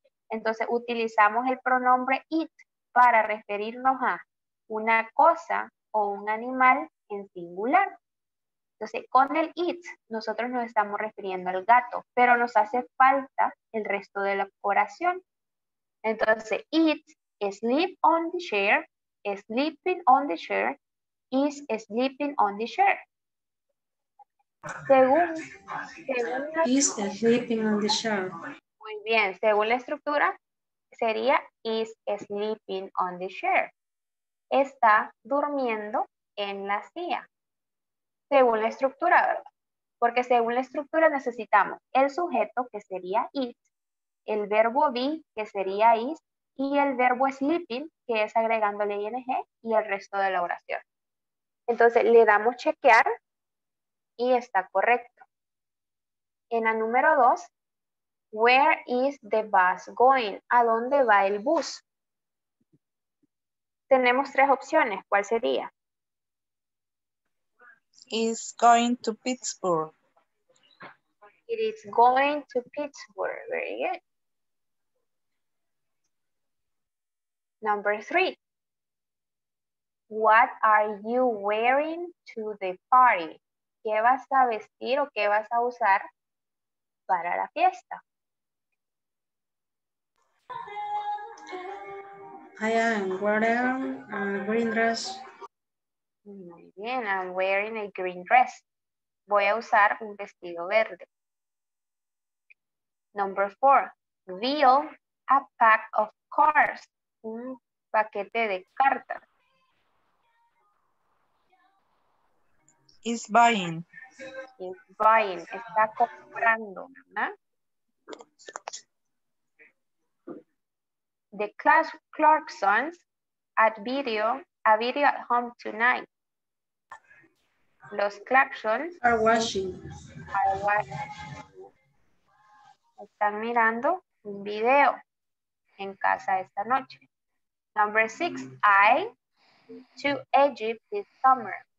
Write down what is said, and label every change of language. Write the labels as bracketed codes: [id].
[es] Entonces, utilizamos el pronombre it para referirnos a una cosa o un animal en singular. Entonces, con el it, nosotros nos estamos refiriendo al gato, pero nos hace falta el resto de la oración. Entonces, [en] it sleep on the chair, sleeping on the chair, is sleeping on the chair. [es] Según [en] Is sleeping on the chair. [es] Muy bien, según la estructura, sería [en] is sleeping on the chair. [es] Está durmiendo en la silla. Según la estructura, ¿verdad? Porque según la estructura necesitamos el sujeto, que sería is, el verbo be, que sería is, y el verbo sleeping, que es agregándole ing, y el resto de la oración. Entonces, le damos chequear y está correcto. En la número 2, [en] where is the bus going? [es] ¿A dónde va el bus? Tenemos 3 opciones. ¿Cuál sería? [en] Is going to Pittsburgh. It is going to Pittsburgh. Very good. Number 3. What are you wearing to the party? [es] ¿Qué vas a vestir o qué vas a usar para la fiesta? [en] I am wearing a green dress. [es] Muy bien, [en] I'm wearing a green dress. [es] Voy a usar un vestido verde. [en] Number 4. Deal a pack of cards. [es] Un paquete de cartas. [en] Is buying. Is buying. [es] Está comprando, ¿verdad? [en] The Clarksons a video at home tonight. [es] Los Clarksons [en] Are watching. [es] están mirando un video en casa esta noche. [en] Number 6, I to Egypt this summer.